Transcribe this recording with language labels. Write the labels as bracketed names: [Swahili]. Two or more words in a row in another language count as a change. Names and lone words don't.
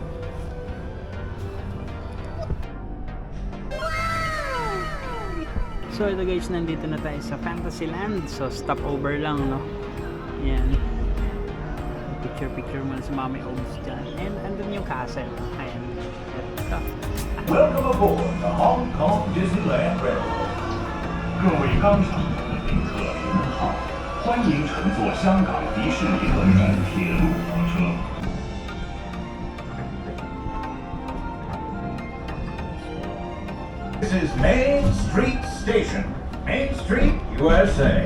[Filipino] So ito guys, nandito na tayo sa Fantasyland. So stopover lang, no? Ayan. Picture muna sa Mami Ogs dyan. And andun yung castle. Ayan. Ito. [English] Welcome aboard the Hong Kong Disneyland Railroad。 [Chinese] 各位刚上车的宾客您好，欢迎乘坐香港迪士尼乐园铁路火车。 [English] This is Main Street Station, Main Street, USA.